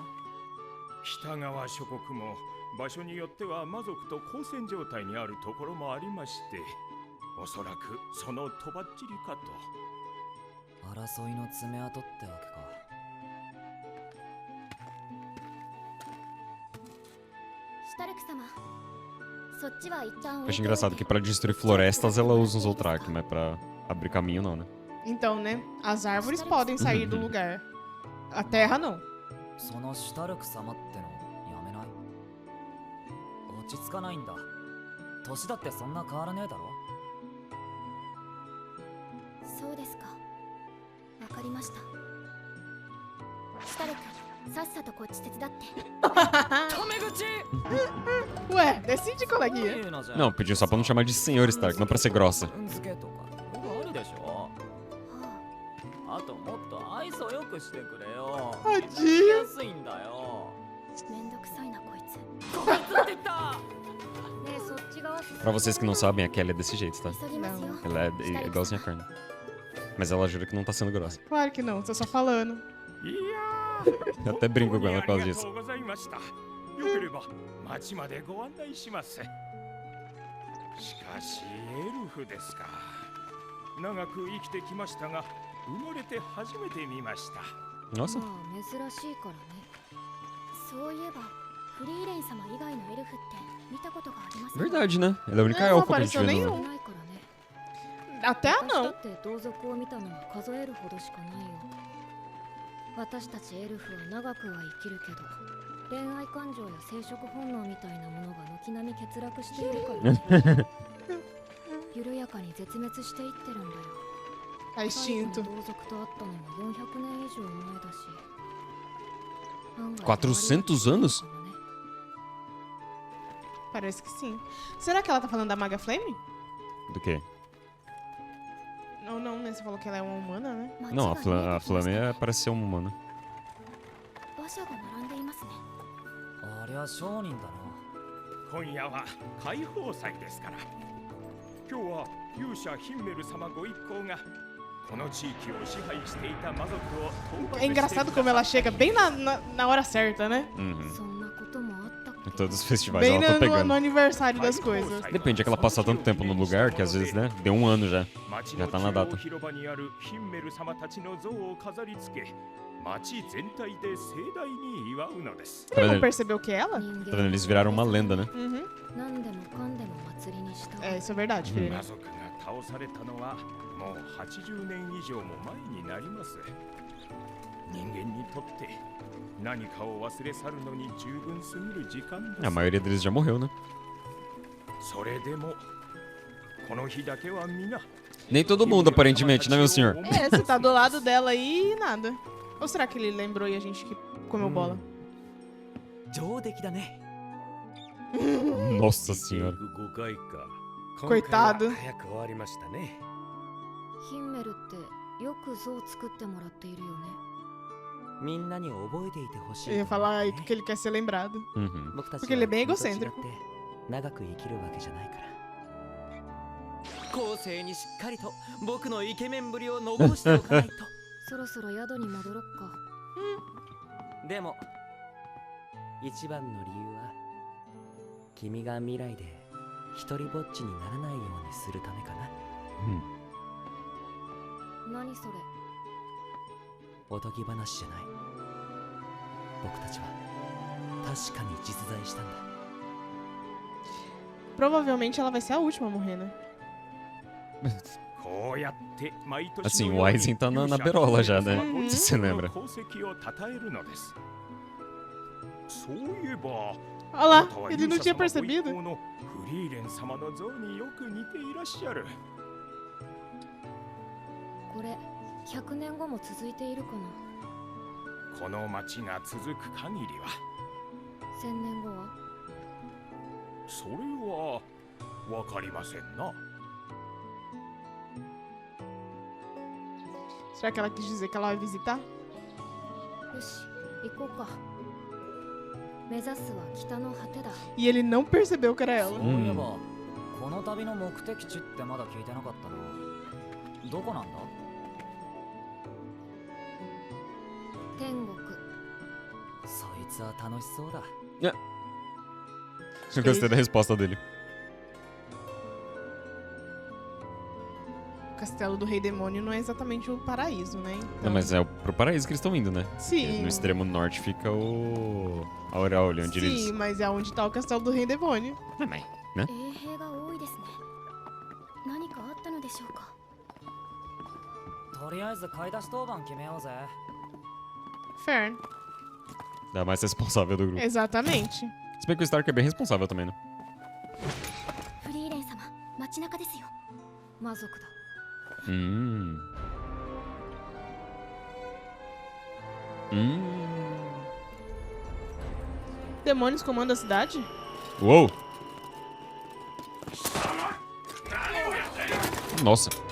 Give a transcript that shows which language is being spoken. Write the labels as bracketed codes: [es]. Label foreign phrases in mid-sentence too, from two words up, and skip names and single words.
[ja] 北側諸国も場所によっては魔族と交戦状態にあるところもありまして、おそらくそのとばっちりかと。争いの爪痕ってわけか。シュタルク様、そっちは一旦 [pt] Eu acho engraçado que pra destruir florestas ela usa um Zoltrak, mas pra abrir caminho não, né? Então, né? As árvores podem sair do lugar. A terra não. [ja] そのシュタルク様ってのやめない？落ち着かないんだ。年だってそんな変わらねえだろ。そうですか。わかりました。シュタルク、さっさとこっち手伝って。 [pt] Ué, decide, coleguinha. Não, pediu só pra não chamar de senhor Stark, não pra ser grossa. [ja] 付けとかあるでしょ。あともっと愛想よくしてくれよ。 [pt] Tadinho. [ja] 安いんだよ。めんどくさいなこいつ。こいつって言った。ねえ、そっち側。 [pt] Pra vocês que não sabem, a Kelly é desse jeito, tá? [ja] 急ぎますよ。 [pt] Ela é igualzinha a Fern. Mas ela jura que não tá sendo grossa. Claro que não, tô só falando. [ja] いや [pt] Eu até brinco com ela por causa [ja] ありが [pt] disso. [ja] とうございました。よければ町までご案内します。しかしエルフですか。長く生きてきましたが、生まれて初めて見ました。 [pt] Nossa. [ja] まあ珍しいからね。そういえばフリーレン様以外のエルフって見たことがありますか？ [pt] Verdade, né? Ela é a única Não elfa que a gente apareceu vê no... nenhum. [ja] ないからね。 [pt] Até a [ja] 私だ [pt] não. [ja] って同族を見たのは数えるほどしかないよ。私たちエルフは長くは生きるけど、恋愛感情や生殖本能みたいなものが軒並み欠落しているからね。緩やかに絶滅していってるんだよ。 [pt] A [ja] 最後 [pt] instinto. [ja] に同族と会ったのも400年以上前だし。案外 [pt] 400 anos? Parece que sim. Será que ela tá falando da Maga Flame? Do quê? Não, não, né? Você falou que ela é uma humana, né? Não, a Flame parece ser uma humana. [ja] 馬車が並んでいますね。ありゃ商人だな。今夜は解放祭ですから。今日は勇者ヒンメル様ご一行がこの地域を支配していた魔族を討伐 [pt] É engraçado como ela chega bem na hora certa, né? Uhum. [ja] そんなこともあったっ [pt] Em [ja] け？ [pt] todos os festivais Bem ela tá no pegando. aniversário das coisas. Depende, é que ela passa tanto tempo no lugar que às vezes, né? Deu um ano já. [ja] 町 [pt] Já [ja] の [pt] tá na [ja] 中央 [pt] data. [ja] 広場にあるヒンメル様たちの像を飾り付け、町全体で盛大に祝うのです。 [pt] Tá Você não vendo? percebeu que é ela? Tá vendo? Eles viraram uma lenda, né? Uhum. [ja] 何でもかんでも祭りにした。 [pt] É, isso é verdade, filha. [ja] 魔族が倒されたのはもう80年以上も前になります。人間にとって何かを忘れ去るのに十分すぎる時間です。 [pt] A maioria deles já morreu, né? [ja] それでもこの日だけは皆 [pt] Nem todo mundo, aparentemente, né, meu senhor? É, você tá do lado dela aí e nada. Ou será que ele lembrou e a gente que comeu bola? [ja] 上出来だね。 [pt] Nossa senhora. [ja] 5 回か。 [pt] Coitado. [ja] 早く終わりましたね。ヒンメルってよく像を作ってもらっているよね。みんなに覚えていてほし [pt] Eu [ja] い [pt] ia [ja] と [pt] falar [ja] 思 [pt] aí [ja] うね [pt] porque ele quer ser lembrado. Uhum. [ja] 僕たち [pt] Porque ele é bem [ja] 君と違って [pt] egocêntrico. [ja] 長く生きるわけじゃないから後世にしっかりと僕のイケメンぶりを残しておかないとそろそろ宿に戻ろっか。でも一番の理由は君が未来で一人ぼっちにならないようにするためかな。何それ？おとぎ話じゃない。僕たちは確かに実在したんだ。 [pt] Provavelmente ela vai ser a última a morrer, né? [ja] こうやって毎年 [pt] Assim, [ja] の [pt] o [ja] ように [pt] Aizen tá na [ja] 勇者 [pt] berola já, né? [ja] うん [pt] Se você lembra. [ja] 功績を称えるのです。そういえば [pt] Olha lá, ele não tinha percebido. [ja] フリーレン様の像によく似ていらっしゃる。これ100年後も続いているかな。この町が続く限りは、 1000年後は？それはわかりませんな。 [pt] Será que ela quis dizer que ela vai visitar? [ja] よし、行こうか。目指すは北の果てだ。 [pt] E ele não percebeu que era [ja] そう [pt] ela. [ja] いえばこの旅の目的地ってまだ聞いてなかったな。どこなんだ？天国。そいつは楽しそうだ。 [pt] Eu gostei da resposta dele. O castelo do Rei Demônio não é exatamente o paraíso, né? Então... Não, mas é pro paraíso que eles estão indo, né? Sim. Porque no extremo norte fica o... a Auréolia, onde Sim, eles... mas é onde tá o castelo do Rei Demônio. [ja] 衛兵が多いですね。何かあったのでしょうか。とりあえず買い出し当番決めようぜ。 [pt] Fair. Da mais responsável do grupo. Exatamente. Se bem que o Stark é bem responsável também, né? [ja] フリーレン様、街中ですよ。魔族だ。 [pt] Hum. Demônios comandam a cidade? Uou! Nossa.